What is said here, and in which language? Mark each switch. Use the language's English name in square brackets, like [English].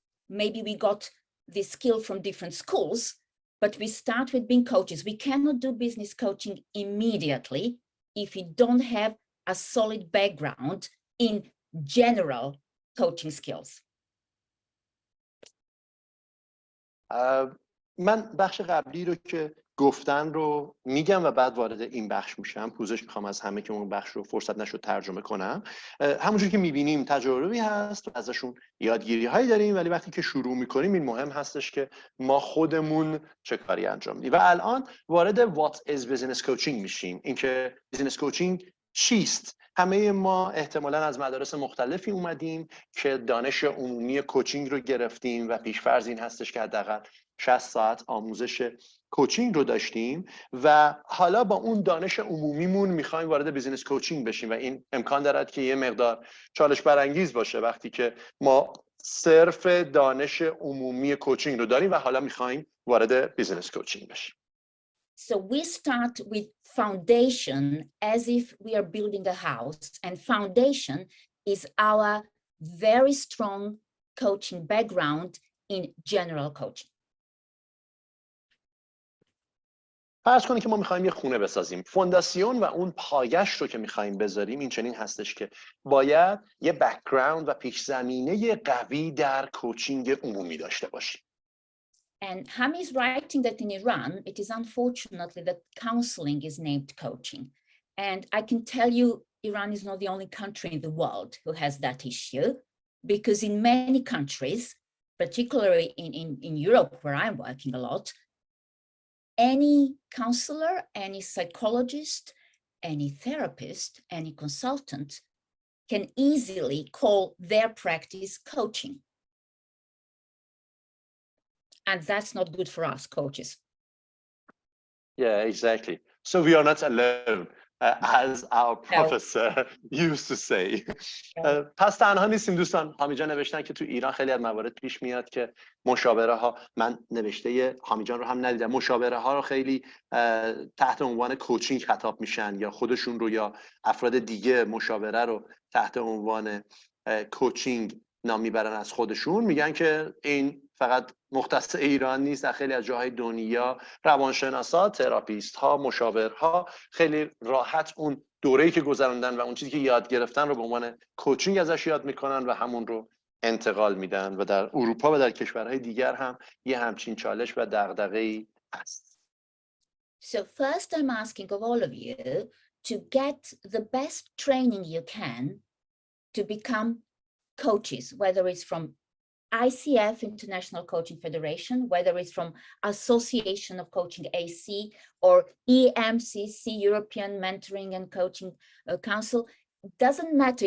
[English] Maybe we got this skill from different schools, but we start with being coaches. We cannot do business coaching immediately if you don't have a solid background in general coaching skills. [Persian] من بخش قبلی رو که گفتن رو میگم و بعد وارد این بخش میشم. پوزش میخوام از همه که اون بخش رو فرصت نشد ترجمه کنم. همونجوری که میبینیم تجاربی هست و ازشون یادگیری هایی داریم، ولی وقتی که شروع میکنیم این مهم هستش که ما خودمون چه کاری انجام میدیم. و الان وارد [English] what is business coaching [Persian] میشیم. اینکه business coaching چیست؟ همه ما احتمالاً از مدارس مختلفی اومدیم که دانش عمومی کوچینگ رو گرفتیم و پیش‌فرض این هستش که حداقل 60 ساعت آموزش کوچینگ رو داشتیم و حالا با اون دانش عمومیمون میخوایم وارد بیزینس کوچینگ بشیم و این امکان دارد که یه مقدار چالش برانگیز باشه وقتی که ما صرف دانش عمومی کوچینگ رو داریم و حالا میخوایم وارد بیزینس کوچینگ بشیم. [English] So we start with foundation as if we are building a house, and foundation is our very strong coaching background in general coaching. [Persian] فرض کنید که ما میخوایم یه خونه بسازیم. فونداسیون و اون پایش رو که میخوایم بذاریم این چنین هستش که باید یه بک‌گراند و پیش زمینه قوی در کوچینگ عمومی داشته باشیم. [English] And Hami is writing that in Iran, it is unfortunately that counseling is named coaching. And I can tell you, Iran is not the only country in the world who has that issue, because in many countries, particularly in Europe, where I'm working a lot, any counselor, any psychologist, any therapist, any consultant can easily call their practice coaching. And that's not good for us coaches. Yeah, exactly. So we are not alone, as our professor used to say. [Persian] پس تنها نیستیم دوستان. حامی جان نوشتن که تو ایران خیلی از موارد پیش میاد که مشاوره ها، من نوشته حامی جان رو هم ندیدم، مشاوره ها رو خیلی تحت عنوان کوچینگ خطاب میشن یا خودشون رو یا افراد دیگه مشاوره رو تحت عنوان کوچینگ نام میبرن از خودشون، میگن که این فقط مختص ایران نیست، در خیلی از جاهای دنیا روانشناسا، تراپیست ها، مشاورها خیلی راحت اون دوره‌ای که گذروندن و اون چیزی که یاد گرفتن رو به عنوان کوچینگ ازش یاد میکنن و همون رو انتقال میدن و در اروپا و در کشورهای دیگر هم یه همچین چالش و دغدغه‌ای هست. [English] So first I'm asking of all of you to get the best training you can to become coaches, whether it's from ICF, International Coaching Federation, whether it's from Association of Coaching AC or EMCC, European Mentoring and Coaching Council. It doesn't matter.